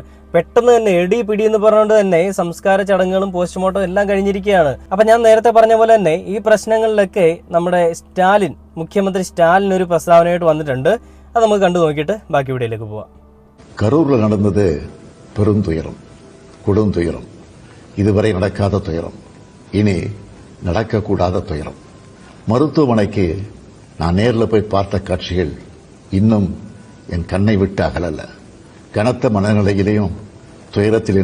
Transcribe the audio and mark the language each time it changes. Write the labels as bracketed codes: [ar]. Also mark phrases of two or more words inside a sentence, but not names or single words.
[ml] പെട്ടെന്ന് തന്നെ എടി പിടി എന്ന് പറഞ്ഞുകൊണ്ട് തന്നെ സംസ്കാര ചടങ്ങുകളും പോസ്റ്റ്മോർട്ടം എല്ലാം കഴിഞ്ഞിരിക്കുകയാണ്. അപ്പൊ ഞാൻ നേരത്തെ പറഞ്ഞ പോലെ തന്നെ ഈ പ്രശ്നങ്ങളിലൊക്കെ നമ്മുടെ മുഖ്യമന്ത്രി സ്റ്റാലിൻ ഒരു പ്രസ്താവനയായിട്ട് വന്നിട്ടുണ്ട്. അത് നമുക്ക് കണ്ടു നോക്കിയിട്ട് ബാക്കി വീഡിയോയിലേക്ക് പോവാം. [ta] கரூரில் நடந்தது பெரும் துயரம், கொடும் துயரம், இதுவரை நடக்காத துயரம், இனி நடக்கக்கூடாத துயரம். மருத்துவமனைக்கு நான் நேரில் போய் பார்த்த காட்சிகள் இன்னும் என் கண்ணை விட்டு அகலல. கனத்த மனநிலையிலையும் துயரத்தில்